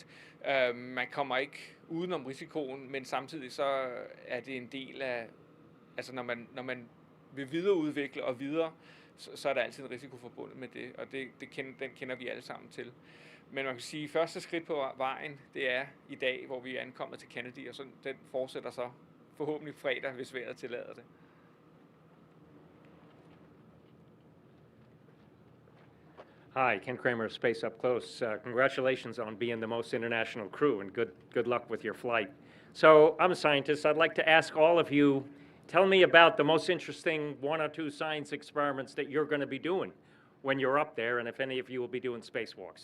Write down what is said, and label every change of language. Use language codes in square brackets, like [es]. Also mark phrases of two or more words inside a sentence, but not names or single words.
[da] Man kommer ikke udenom risikoen, men samtidig så er det en del af, altså når man vil videreudvikle og videre, så er der altid en risiko forbundet med det, og den kender vi alle sammen til. Men man kan sige, at første skridt på vejen, det er i dag, hvor vi er ankommet til Kennedy, og så den fortsætter så forhåbentlig fredag, hvis vejret tillader det. [en] Hi, Ken Kramer, Space Up Close. Congratulations on being the most international crew, and good luck with your flight. So I'm a scientist. I'd like to ask all of you, tell me about the most interesting 1 or 2 science experiments that you're going to be doing when you're up there, and if any of you will be doing spacewalks.